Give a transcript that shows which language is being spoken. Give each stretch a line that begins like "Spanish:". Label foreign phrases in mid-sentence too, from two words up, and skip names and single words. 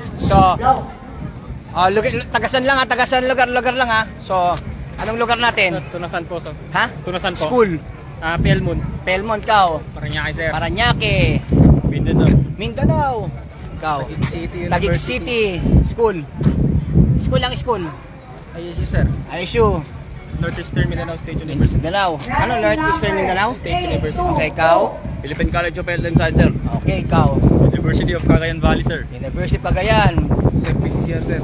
Filipino: So, tagasan lugar lang ha. So, anong lugar natin? Tunasan po, sir. Ha? Tunasan po. School. Pelmon. Pelmon, ikaw. Paranaque, sir. Paranaque. Mindanao. Ikaw. Taguig City Taguig City. School. School lang, school. ISU, sir. ISU. Northeastern Mindanao State University. Mindanao. Ano, Northeastern Mindanao? State University. Okay, ikaw? Philippine College of Health and Science, sir. Okay, ikaw? University of Cagayan Valley, sir. University Cagayan. Sir, PCCR, sir.